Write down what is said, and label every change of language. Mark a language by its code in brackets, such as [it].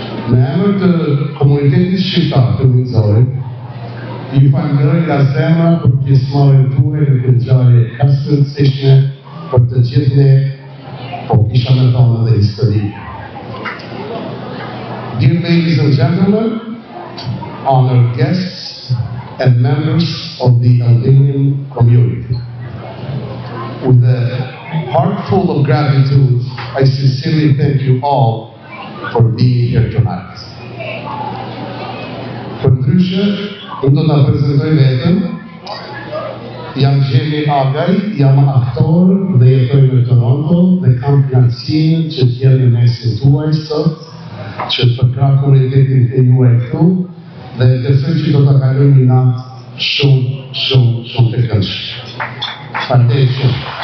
[sq] Me emër të komunitetit shqiptar të Windsorit, ju falenderoj nga zemra për pjesëmarrjen tuaj në këtë ngjarje kaq të rëndësishme për të gjithë ne, po kisha me thonë edhe historike. [en] Dear ladies and gentlemen, honored guests and members of the Albanian community, with a heart full of gratitude, I sincerely thank you all for being here tonight. [sq] Për ndryshe, unë do të prezentoj vetëm, jam Gjeni Agaj, jam aktor dhe jetoj në Toronto dhe kam kënaqësinë që t'jem në mesin tuaj sot, që të përkrah komunitetin e juaj këtu dhe besoj që do të kalojmë një natë shumë të këndshme. Faleminderit shumë.